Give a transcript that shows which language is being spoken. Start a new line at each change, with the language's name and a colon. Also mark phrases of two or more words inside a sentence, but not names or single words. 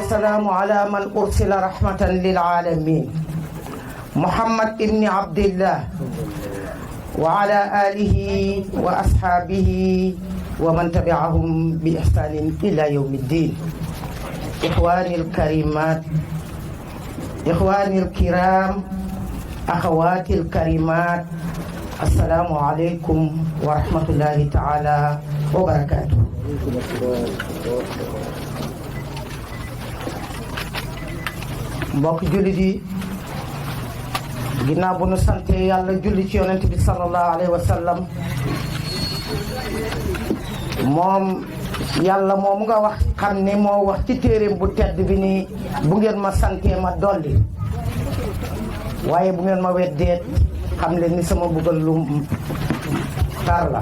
Arabic: والسلام على من أرسل رحمة للعالمين محمد ابن عبد الله وعلى آله وأصحابه ومن تبعهم بإحسان إلى يوم الدين. إخواني الكريمات، إخواني الكرام، أخواتي الكريمات، السلام عليكم ورحمة الله تعالى وبركاته.
Wolof: mbokk jullit yi ginnaaw bu nu sante yàlla julli ci yonent bi
Arabic: صلى الله عليه وسلم
Wolof: moom yàlla moomu nga wax xam ne moo wax ci téeréem bu tedd bi ni bu ngeen ma santee ma dolli waaye bu ngeen ma weddeet xam leen ni sama buggal lu tar la.